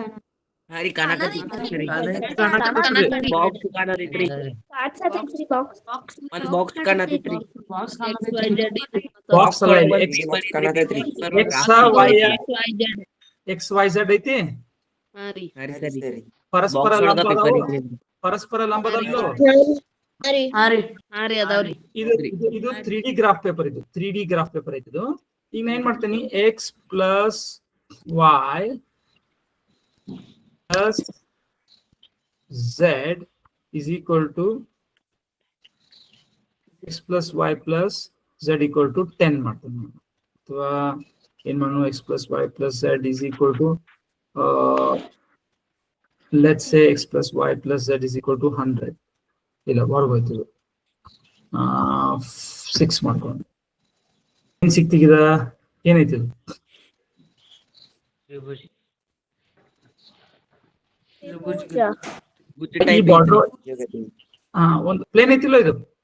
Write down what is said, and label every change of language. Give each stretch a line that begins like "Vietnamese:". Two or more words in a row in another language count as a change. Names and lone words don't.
Kannada: ಬಾಕ್ಸ್ ಅಲ್ಲ, XYZ ಐತಿ. ಪರಸ್ಪರ ಲಂಬದಲ್ಲೂ ಇದು
English: 3D graph paper.
Kannada: ಇದು
English: 3D graph paper
Kannada: ಐತಿ. ಇದು ಈಗ ಏನ್ ಮಾಡ್ತೀನಿ,
English: x plus y plus z is equal to x plus y plus z equal to 10 ಮಾಡ್ತೀನಿ.
Kannada: ಅಥವಾ ಏನ್ ಮಾಡೋಣ,
English: x plus y plus z is equal to let's say x plus y plus z is equal to 100.
Kannada: ಇಲ್ಲ ಹೊರಗೋಯ್ತು 6 ಮಾಡ್ಕೊಂಡು ಏನ್ ಸಿಕ್ತಿಗಿದ ಏನೈತಿ ಇದು ಈ ಬಾರ್ಡರ್ ಒಂದು ಪ್ಲೇನ್ ಐತಿಲ್ಲ ಇದು